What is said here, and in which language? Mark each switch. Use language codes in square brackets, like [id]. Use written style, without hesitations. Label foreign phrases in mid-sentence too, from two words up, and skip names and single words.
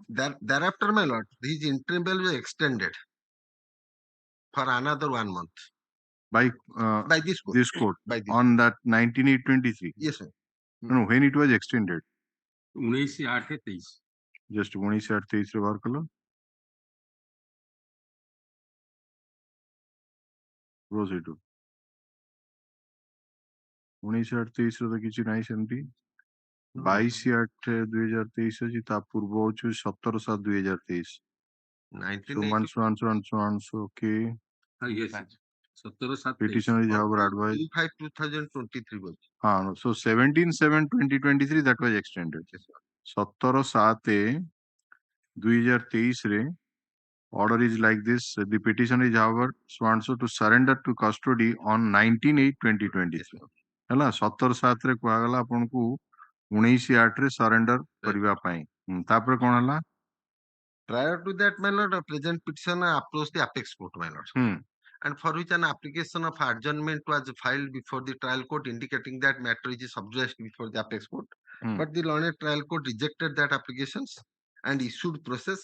[en] Thereafter, my lord, his interim bail was extended for another 1 month By by this court. By this on that 19/8/23. Yes, sir. No, when it was extended. 19/8/23 [hi] Just 19/8/23 रे बाहर करो. [en] Proceed to [or] 19/8/23 ରେ ତ କିଛି ନାହିଁ ସେମିତି. 22/8/2023 ଅଛି, ତା ପୂର୍ବ ହଉଛି 17/7/2023. [en] 1980 okay. yes 17/7/23 Petitioner is however advised. 5/2023 was. So 17/7/2023 that was extended. 17/7/2023 रे order is like this. The petitioner is however sworn to surrender to custody on 19/8/2023. [or] ହେଲା 17/7 ରେ କୁହାଗଲା ଆପଣଙ୍କୁ 19/8 ରେ surrender କରିବା ପାଇଁ. ତାପରେ କଣ ହେଲା? [en] Prior to that, my lord, a present petitioner approached the apex court, my lord, and for which an application of adjournment was filed before the trial court, indicating that matter is subject before the apex court. But the learned trial court rejected that applications and issued process.